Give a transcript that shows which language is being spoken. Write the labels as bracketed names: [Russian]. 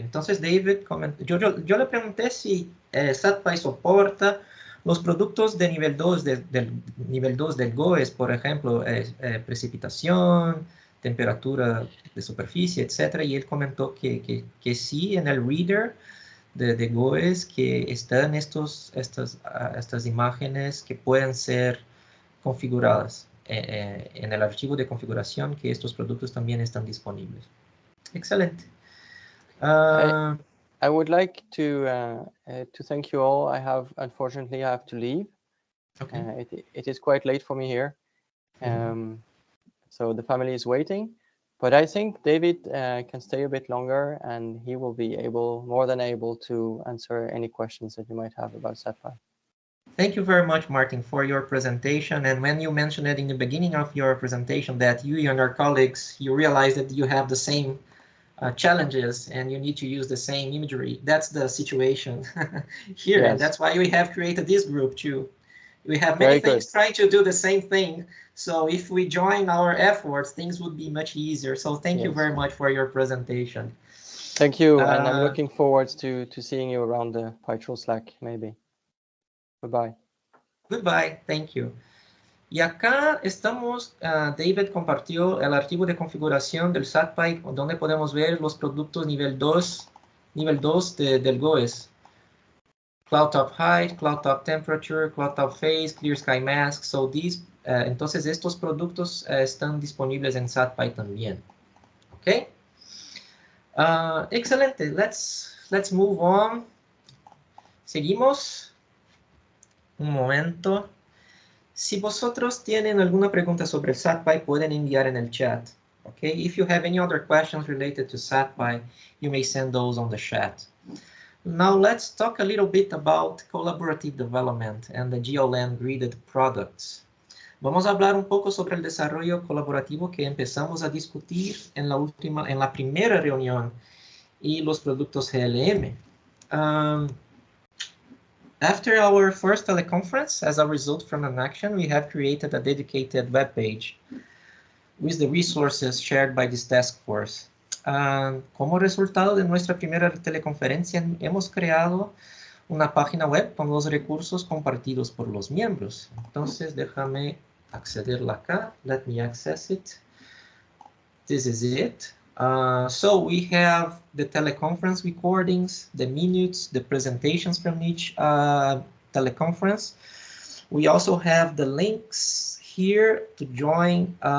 [Spanish] Entonces, David, yo le pregunté si Satpai soporta los productos de nivel 2 del nivel 2 del GOES, por ejemplo, precipitación, temperatura de superficie, etcétera, y él comentó que sí, en el reader de GOES, que están estas imágenes que pueden ser configuradas en el archivo de configuración, que estos productos también están disponibles. Excelente. [English] I would like to thank you all. Unfortunately, I have to leave. Okay. It is quite late for me here. So the family is waiting. But I think David can stay a bit longer, and he will be more than able to answer any questions that you might have about Satpai. Thank you very much, Martin, for your presentation. And when you mentioned it in the beginning of your presentation that you and your colleagues, you realize that you have the same challenges and you need to use the same imagery. That's the situation here. Yes. And that's why we have created this group too. We have many things trying to do the same thing. So if we join our efforts, things would be much easier. So thank you very much for your presentation. Thank you. And I'm looking forward to seeing you around the Pytroll Slack, maybe. Goodbye. Goodbye. Thank you. [Spanish] Y acá estamos, David compartió el archivo de configuración del Satpai, donde podemos ver los productos nivel 2 del GOES. [English] Cloud top height, cloud top temperature, cloud top phase, clear sky mask. [Spanish] So entonces estos productos están disponibles en Satpai también. [English] Okay. [Spanish] Excelente. [English] Let's move on. [Spanish] Seguimos. Un momento. Si vosotros tienen alguna pregunta sobre el Satpai, pueden enviar en el chat. [English] Okay. If you have any other questions related to Satpai, you may send those on the chat. Now let's talk a little bit about collaborative development and the GeoLand gridded products. [Spanish] Vamos a hablar un poco sobre el desarrollo colaborativo que empezamos a discutir en la primera reunión y los productos GLM. [English] After our first teleconference, as a result from an action, we have created a dedicated web page with the resources shared by this task force. [Spanish] Como resultado de nuestra primera teleconferencia, hemos creado una página web con los recursos compartidos por los miembros. Entonces, déjame accederla acá. [English] Let me access it. This is it. So we have the teleconference recordings, the minutes, the presentations from each teleconference. We also have the links here to join